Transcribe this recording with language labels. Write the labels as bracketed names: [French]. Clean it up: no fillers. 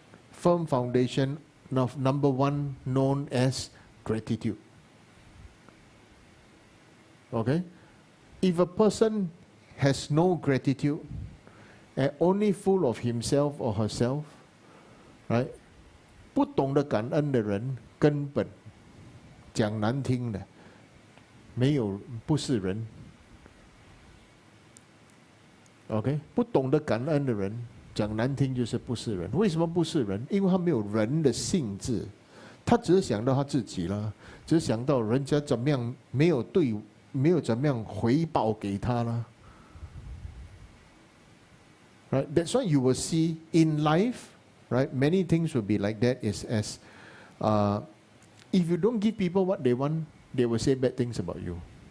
[English] Firm foundation of number 1 known as gratitude. Okay? If a person has no gratitude and only full of himself or herself, right? [Chinese] 不懂得感恩的人根本讲难听的没有不是人。 [English] OK？ [Chinese] 不懂得感恩的人讲难听就是不是人。为什么不是人？因为他没有人的性质。他只是想到他自己啦，只是想到人家怎么样，没有怎么样回报给他啦。 [English] Right? That's why you will see in life, right? Many things will be like that. Is as if you don't give people what they want, they will say bad things about you.